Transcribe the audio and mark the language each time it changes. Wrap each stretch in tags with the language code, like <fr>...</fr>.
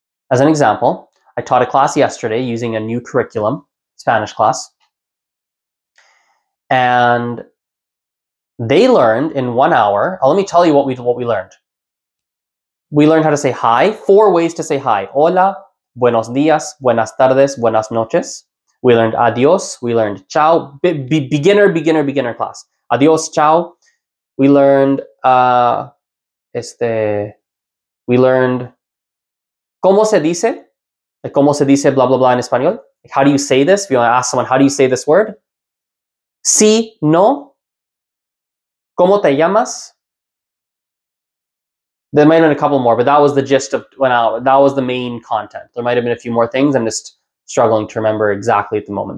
<en>As an example, I taught a class yesterday using a new curriculum, Spanish class, and they learned in 1 hour. Let me tell you what we learned. We learned how to say hi, 4 ways to say hi.</en> <es>Hola, buenos días, buenas tardes, buenas noches.</es> <en>We learned adios. We learned ciao. Beginner class. Adios, ciao. We learned we learned</en> <es>¿cómo se dice?</es> <en>Like,</en> <es>¿cómo se dice</es> <en>blah, blah, blah in español? Like, how do you say this? If you want to ask someone, how do you say this word?</en> <es>Sí, no. ¿Cómo te llamas?</es> <en>There might have been a couple more, but that was the gist of that was the main content. There might have been a few more things. I'm just struggling to remember exactly at the moment.</en>